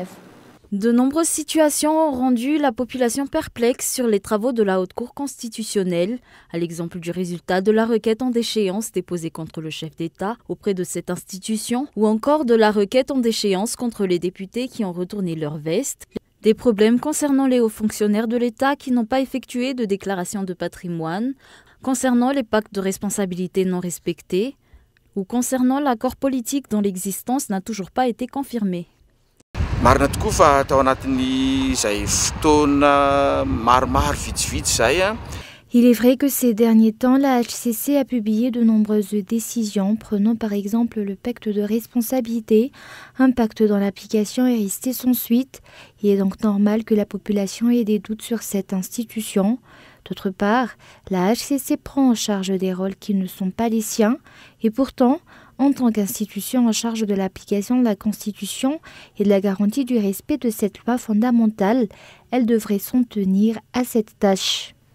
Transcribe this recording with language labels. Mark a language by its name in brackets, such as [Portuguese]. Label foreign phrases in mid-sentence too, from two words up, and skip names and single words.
[French] De nombreuses situations ont rendu la population perplexe sur les travaux de la Haute Cour constitutionnelle, à l'exemple du résultat de la requête en déchéance déposée contre le chef d'État auprès de cette institution, ou encore de la requête en déchéance contre les députés qui ont retourné leur veste. Des problèmes concernant les hauts fonctionnaires de l'État qui n'ont pas effectué de déclaration de patrimoine, concernant les pactes de responsabilité non respectés, ou concernant l'accord politique dont l'existence n'a toujours pas été confirmée. [Malagasy] Marina tokoa fa tao anatin'izay fotoana maromaro vitsivitsy zay [French] Il est vrai que ces derniers temps, la HCC a publié de nombreuses décisions, prenant par exemple le pacte de responsabilité, un pacte dont l'application est restée sans suite. Il est donc normal que la population ait des doutes sur cette institution. D'autre part, la HCC prend en charge des rôles qui ne sont pas les siens, et pourtant, en tant qu'institution en charge de l'application de la Constitution et de la garantie du respect de cette loi fondamentale, elle devrait s'en tenir à cette tâche.